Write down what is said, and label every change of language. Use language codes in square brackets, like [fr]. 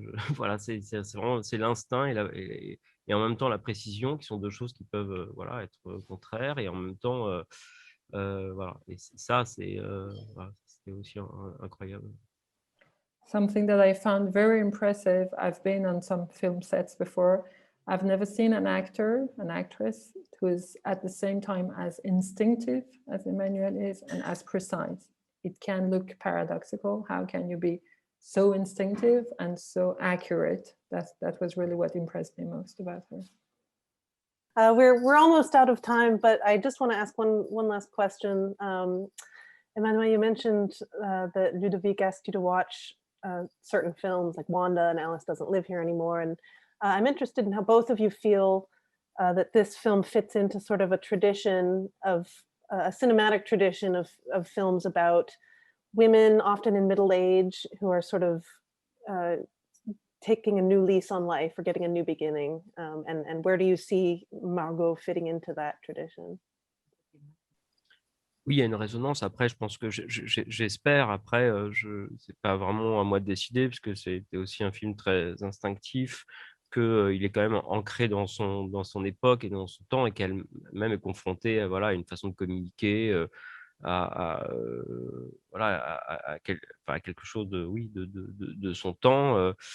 [fr] Voilà, c'est vraiment l'instinct et en même temps la précision, qui sont deux choses qui peuvent voilà, être contraires, et en même temps voilà. Et ça, voilà, c'était aussi incroyable. [en] Something that I found very impressive, I've been on some film sets before, I've never seen an actress who is at the same time as instinctive as Emmanuel is and as precise. It can look paradoxical. How can you be so instinctive and so accurate? That was really what impressed me most about her. We're almost out of time, but I just want to ask one last question. Emmanuel, you mentioned that Ludovic asked you to watch certain films like Wanda and Alice Doesn't Live Here Anymore. And I'm interested in how both of you feel that this film fits into sort of a tradition of a cinematic tradition of films about women, often in middle age, who are sort of taking a new lease on life or getting a new beginning. And where do you see Margaux fitting into that tradition? [fr] Oui, il y a une résonance. Après, je pense que j'espère. Après, c'est pas vraiment à moi de décider, parce que c'était aussi un film très instinctif, qu'il est quand même ancré dans son époque et dans son temps, et qu'elle-même est confrontée à, voilà, à une façon de communiquer, voilà, enfin, à quelque chose de, oui, de son temps.